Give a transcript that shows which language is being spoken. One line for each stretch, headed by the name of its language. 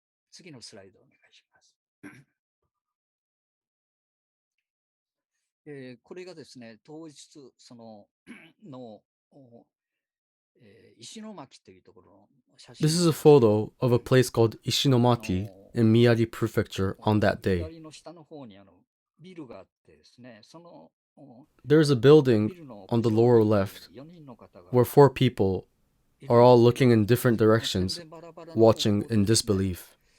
Japanese: 次のスライドお願いします。これがですね、当日の石巻というところの写真。
English: This is a photo of a place called Ishinomaki in Miyagi Prefecture on that day.
Japanese: 左の下の方にビルがあってですね、
English: There's a building on the lower left where 4 people are all looking in different directions, watching in disbelief.